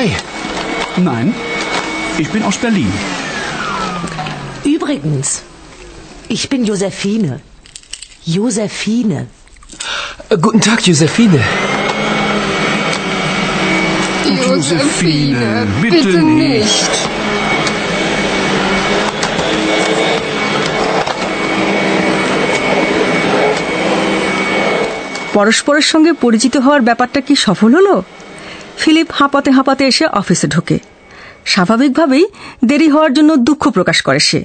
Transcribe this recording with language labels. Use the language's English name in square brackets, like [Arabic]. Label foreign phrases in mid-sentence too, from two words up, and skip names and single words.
[German] Nein, ich bin aus Berlin. Übrigens, ich bin Josephine. Josephine. Guten Tag, Josephine. Josephine, bitte nicht. [Bangla] পরস্পরের সঙ্গে পরিচিত হওয়ার ব্যাপারটা কি সফল হলো? ফিলিপ হাঁপাতে হাঁপাতে এসে অফিসে ঢোকে। স্বাভাবিকভাবেই দেরি হওয়ার জন্য দুঃখ প্রকাশ করে সে।